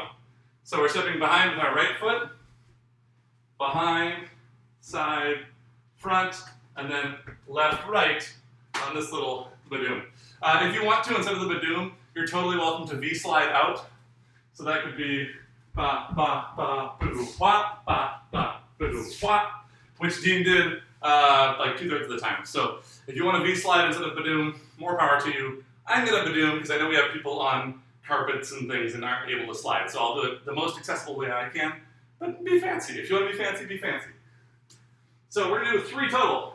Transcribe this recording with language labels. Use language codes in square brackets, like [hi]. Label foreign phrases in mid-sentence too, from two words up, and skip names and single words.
[en] So we're stepping behind with our right foot, behind, side, front, and then left, right on this little badoom. If you want to, instead of the badoom, you're totally welcome to V-slide out. So that could be ba, ba, ba, ba-doo, wah, ba, ba, ba-doo, wah, which Dean did like 2/3 of the time. So if you want to V-slide instead of badoom, more power to you. I'm going to badoom because I know we have people on carpets and things and aren't able to slide. So I'll do it the most accessible way I can, but be fancy. If you want to be fancy, be fancy. So we're going to do 3 total.